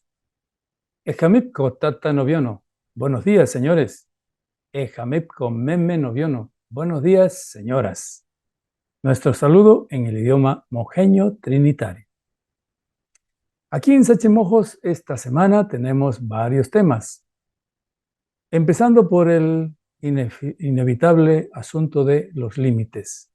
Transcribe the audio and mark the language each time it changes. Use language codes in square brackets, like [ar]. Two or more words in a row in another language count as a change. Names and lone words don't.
[trn] Ejamipco Tata Noviono. [es] Buenos días, señores. [trn] Ejamipco Meme Noviono. [es] Buenos días, señoras. Nuestro saludo en el idioma mojeño trinitario. Aquí en Sache Mojos esta semana tenemos varios temas. Empezando por el inevitable asunto de los límites.